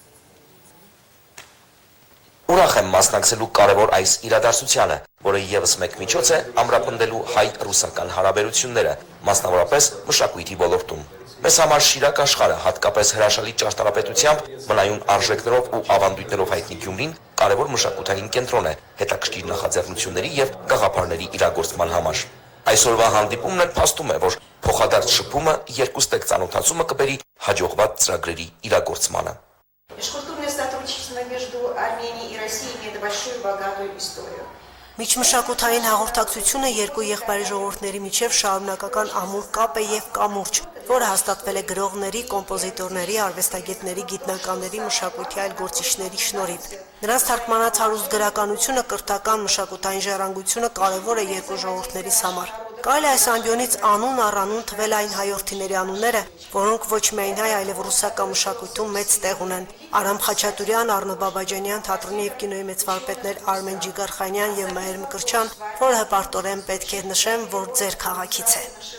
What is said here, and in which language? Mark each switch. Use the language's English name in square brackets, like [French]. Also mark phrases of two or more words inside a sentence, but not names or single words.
[Armenian] Ուրախ եմ մասնակցելու կարևոր այս իրադարձությանը, որը ևս մեկ միջոց է ամրապնդելու հայ-ռուսական հարաբերությունները, մասնավորապես մշակույթի ոլորտում։ Մեզ համար Շիրակ աշխարհը, հատկապես հրաշալի ճարտարապետությամբ, մնայուն արժեքներով ու ավանդույթներով հայտնի Գյումրին կարևոր մշակութային կենտրոն է, հետաքրքիր նախաձեռնությունների և գաղափարների իրագործման համար։ Այսօրվա հանդիպումն էլ փաստում է, որ փոխադարձ շփումը, երկուստեք ծանոթացումը կբերի հաջողված ծրագրերի իրագործմանը։ [Russian] Между Арменией и Россией имеет большую богатую историю. [Armenian] Միջմշակութային հաղորդակցությունը երկու եղբայր ժողովուրդների միջև շարունակական ամուր կապ է եւ կամուրջ, որը հաստատվել է գրողների, կոմպոզիտորների, արվեստագետների, գիտնականների, մշակույթի այլ գործիչների շնորհիվ։ Նրանց թարգմանած հարուստ գրականությունը, կրթական մշակութային ժառանգությունը կարևոր է երկու ժողովուրդներիս համար։ Կարելի է այս ամբիոնից անուն առանուն թվել այն հայորդիների անունները, որոնք ոչ միայն հայ, այլև ռուսական մշակույթում մեծ տեղ ունեն։ Արամ Խաչատուրյան, Առնո Բաբաջանյան, թատրոնի և կինոյի մեծ վարպետներ Արմեն Ջիգարխանյան և Մհեր Մկրտչյան, որը հպարտորեն պետք է նշեմ, որ ձեր քաղաքից է։